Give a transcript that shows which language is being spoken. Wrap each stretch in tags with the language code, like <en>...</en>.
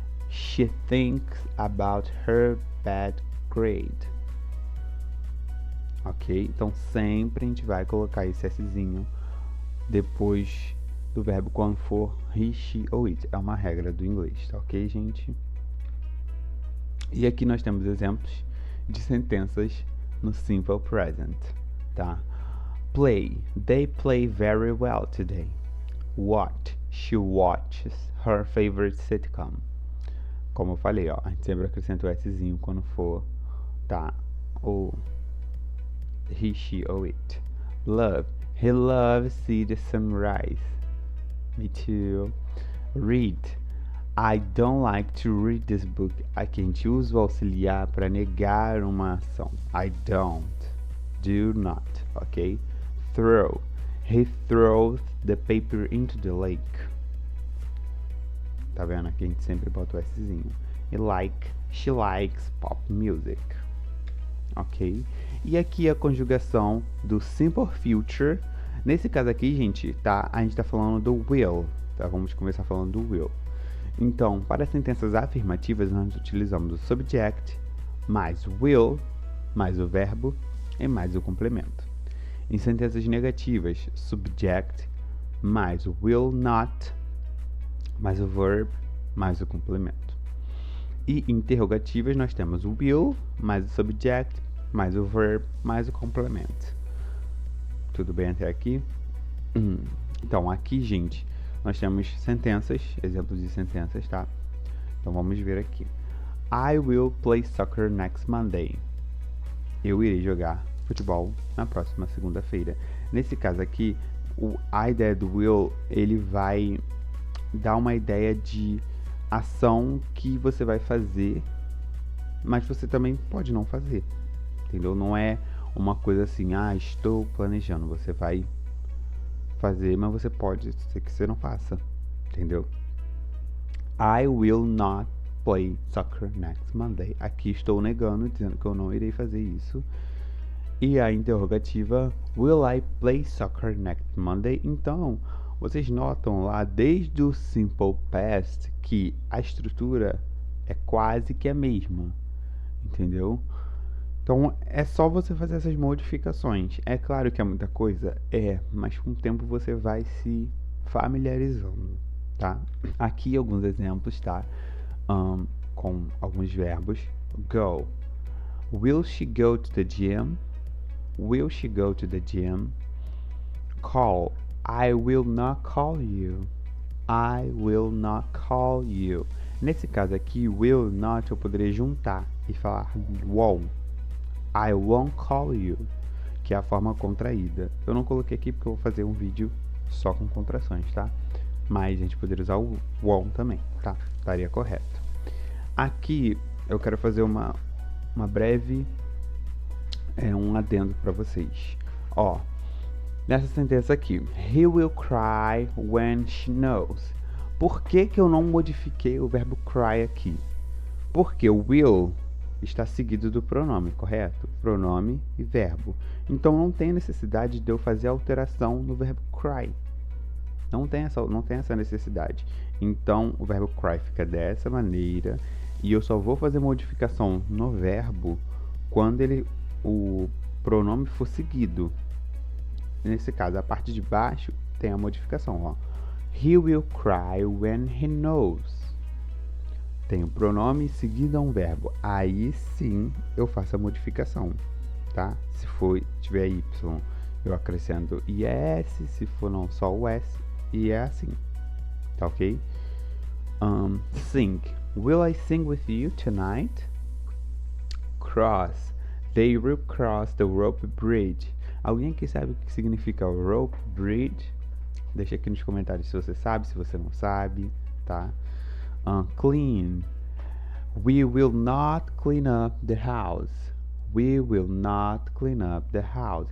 <en>She thinks about her bad grade. Ok?</en> <pt>Então sempre a gente vai colocar esse Szinho depois do verbo quando for he, she ou it. É uma regra do inglês, tá ok, gente? E aqui nós temos exemplos de sentenças no simple present, tá?</pt> <en>Play. They play very well today. Watch. She watches her favorite sitcom.</en> <pt>Como eu falei, ó, a gente sempre acrescenta o Szinho quando for, tá? O he, she ou it. Love.</pt> <en>He loves see the sunrise. Me too. Read. I don't like to read this book.</en> <pt>Aqui a gente usa o auxiliar para negar uma ação.</pt> <en>I don't. Do not. Ok? Throw. He throws the paper into the lake.</en> <pt>Tá vendo? Aqui a gente sempre bota o Szinho. E like.</pt> <en>She likes pop music.</en> <pt>Ok? E aqui a conjugação do simple future. Nesse caso aqui, gente, tá? A gente tá falando do will, tá? Vamos começar falando do will. Então, para sentenças afirmativas, nós utilizamos o subject, mais will, mais o verbo e mais o complemento. Em sentenças negativas, subject, mais o will not, mais o verb, mais o complemento. E interrogativas, nós temos o will, mais o subject, mais o verb, mais o complemento. Tudo bem até aqui? Então, aqui, gente, nós temos sentenças, exemplos de sentenças, tá? Então, vamos ver aqui.</pt> <en>I will play soccer next Monday.</en> <pt>Eu irei jogar futebol na próxima segunda-feira. Nesse caso aqui, a ideia do will, ele vai dar uma ideia de ação que você vai fazer, mas você também pode não fazer, entendeu? Não é uma coisa assim, estou planejando. Você vai fazer, mas você pode ser que você não faça, entendeu?</pt> <en>I will not play soccer next Monday.</en> <pt>Aqui estou negando, dizendo que eu não irei fazer isso. E a interrogativa,</pt> <en>will I play soccer next Monday?</en> <pt>Então, vocês notam lá, desde o simple past, que a estrutura é quase que a mesma, entendeu? Então, é só você fazer essas modificações. É claro que é muita coisa? Mas com o tempo você vai se familiarizando, tá? Aqui alguns exemplos, tá? Com alguns verbos.</pt> <en>Go. Will she go to the gym? Will she go to the gym? Call. I will not call you. I will not call you.</en> <pt>Nesse caso aqui, will not eu poderia juntar e falar won't.</pt> <en>I won't call you,</en> <pt>que é a forma contraída. Eu não coloquei aqui porque eu vou fazer um vídeo só com contrações, tá? Mas a gente poderia usar o won't também, tá? Estaria correto. Aqui eu quero fazer uma breve um adendo para vocês. Ó, nessa sentença aqui,</pt> <en>he will cry when she knows.</en> <pt>Por que eu não modifiquei o verbo cry aqui? Porque o will está seguido do pronome, correto? Pronome e verbo. Então não tem necessidade de eu fazer alteração no verbo cry. Não tem essa necessidade. Então o verbo cry fica dessa maneira e eu só vou fazer modificação no verbo quando o pronome for seguido. Nesse caso, a parte de baixo tem a modificação, ó.</pt> <en>He will cry when he knows.</en> <pt>Tem o pronome seguido a um verbo. Aí sim eu faço a modificação, tá? Se tiver Y, eu acrescento IS. Se for não, só o S. E é assim, tá ok? Sing.</pt> <en>Will I sing with you tonight? Cross. They will cross the rope bridge.</en> <pt>Alguém aqui sabe o que significa rope bridge? Deixa aqui nos comentários se você sabe, se você não sabe, tá? Clean.</pt> <en>We will not clean up the house. We will not clean up the house.</en>